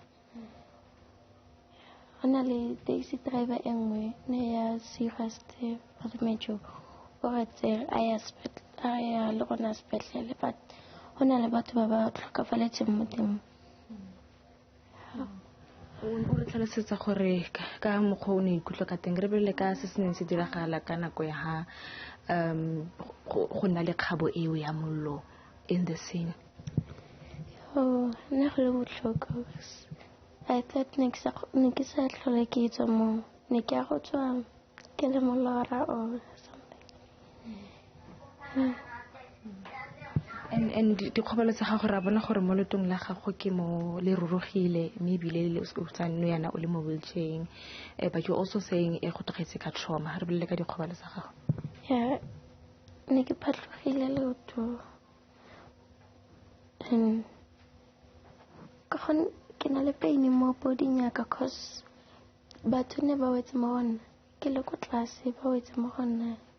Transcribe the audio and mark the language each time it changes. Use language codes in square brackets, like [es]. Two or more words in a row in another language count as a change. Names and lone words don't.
[tn] Gona le [en] taxi driver [tn] engwe ne ya serious batho o re tsere a ya le gona sepetlele, but gona le batho ba ba tlhokafaletseng mo teng. O re tlhalosetsa gore ka mokgwa o ne ikutlwa ka teng re bele ka se se neng se diragala ka nako ya ha go nna le kgabo eo ya mollo [en] in the scene. [tn] Nna go le botlhoko. [en] I thought [tn] ne ke sa tlhole ke tswa mo ne ke a go tswa ke le molora [en] or something. [tn] And dikgobalo tsa gago ra bona gore mo letong la gago ke mo le rurugile mme bile le o tsa no yana o le mo wheelchair, [en] but you also saying [tn] e go tlogetse ka [en] trauma. [tn] Re bile ka dikgobalo tsa gago. Yeah, ne ke phatlogile leoto. And ke na le pain mo boding yaka cause batho ne ba wetse mo gona ke le ko tlase ba wetse mo gona.